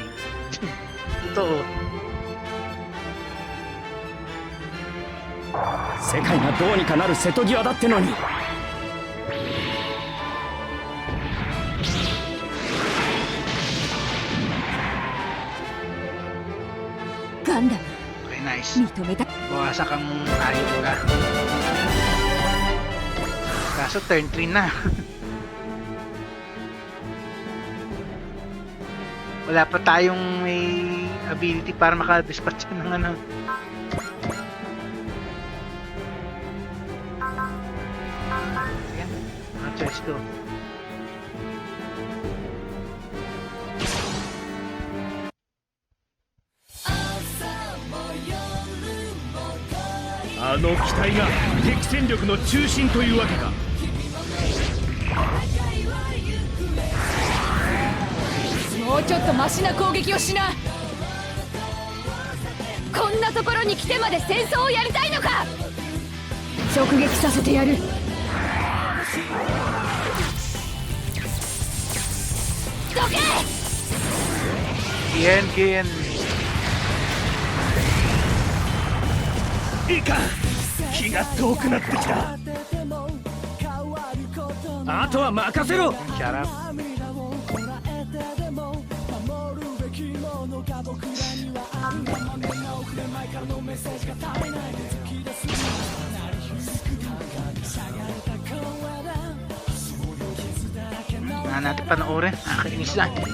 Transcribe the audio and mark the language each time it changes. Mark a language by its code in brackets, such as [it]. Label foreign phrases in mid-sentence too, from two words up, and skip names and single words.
[tl] Totoo. [ja] 世界がどうにかなる瀬戸際だってのに。ガンダム [en] Okay, nice. [ja] 認めた。 [tl] Bawasan kang ayot ka. Kaso turn 3 na. Wala pa tayong may ability para makadispatch ng ano. Ayan. [en] Let's go. [ja] A の機体が敵戦力の中心というわけか。もうちょっとマシな攻撃をしな。こんなところに来てまで戦争をやりたいのか。直撃させてやる。どけ。 Gian. いいか、気が遠くなってきた。あとは任せろ。 [en] Shut up. [tl] Wala natin panoorin. Nakakainis lang.